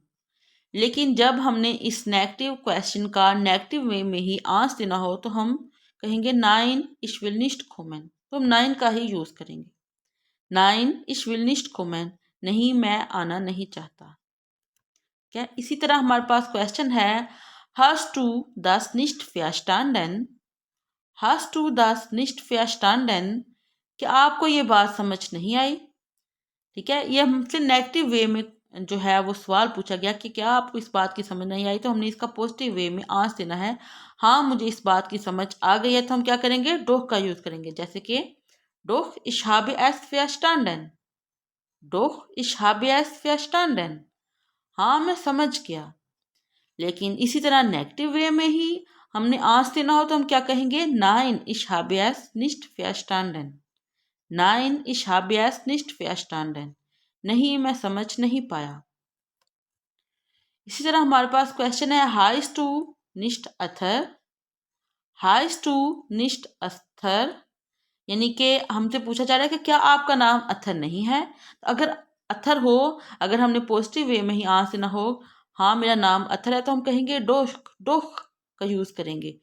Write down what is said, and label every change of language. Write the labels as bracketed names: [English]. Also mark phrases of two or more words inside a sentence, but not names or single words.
[Hindi] लेकिन जब हमने इस [English] negative question [Hindi] का [English] negative way [Hindi] में ही आंसर देना हो तो हम कहेंगे [German] Nein, ich will nicht kommen. [Hindi] तो हम नाइन का ही यूज़ करेंगे। [German] Nein, ich will nicht kommen, [Hindi] नहीं मैं आना नहीं चाहता। क्या इसी तरह हमारे पास क्वेश्चन है [German] hast du das nicht verstanden, hast du das nicht verstanden, [Hindi] क्या आपको ये बात समझ नहीं आई। ठीक है, ये हमसे [English] negative way [Hindi] में जो है वो सवाल पूछा गया कि क्या आपको इस बात की समझ नहीं आई, तो हमने इसका [English] positive way [Hindi] में आंसर देना है हाँ मुझे इस बात की समझ आ गई है। तो हम क्या करेंगे, डोह का यूज़ करेंगे। जैसे कि [German] Doch ich habe es verstanden, Doch ich habe es verstanden, [Hindi] हाँ मैं समझ गया। लेकिन इसी तरह [English] negative way [Hindi] में ही हमने आंसर देना हो तो हम क्या कहेंगे, [German] Nein ich habe es nicht verstanden, Nein ich habe es nicht verstanden, [Hindi] नहीं मैं समझ नहीं पाया। इसी तरह हमारे पास क्वेश्चन है [German] Heißt du nicht Athar, Heißt du nicht Athar, [Hindi] यानी कि हमसे पूछा जा रहा है कि क्या आपका नाम अथर नहीं है। तो अगर अथर हो, अगर हमने [English] positive way [Hindi] में ही आंसर देना हो हाँ मेरा नाम अथर है, तो हम कहेंगे डोह, डोह का यूज़ करेंगे।